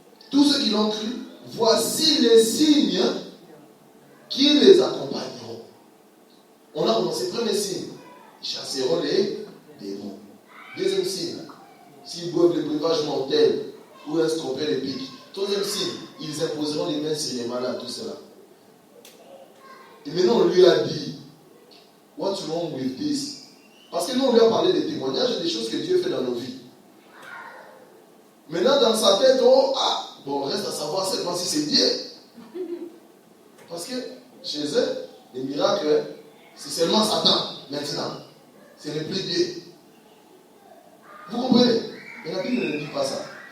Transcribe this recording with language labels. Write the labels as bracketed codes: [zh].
[fr] Tous ceux qui l'ont cru, voici les signes qui les accompagneront. On a commencé, premier signe, ils chasseront les démons. Deuxième signe, s'ils boivent le breuvage mortel ou un scorpion les pique. Troisième signe, ils imposeront les mains sur les malades, tout cela. Et maintenant on lui a dit, [en] what's wrong with this? [fr] Parce que nous on lui a parlé des témoignages et des choses que Dieu fait dans nos vies. Maintenant dans sa tête, reste à savoir seulement si c'est Dieu. Parce que chez eux, les miracles, c'est seulement Satan maintenant. Ce n'est plus Dieu. Vous comprenez? Mais la Bible ne dit pas ça.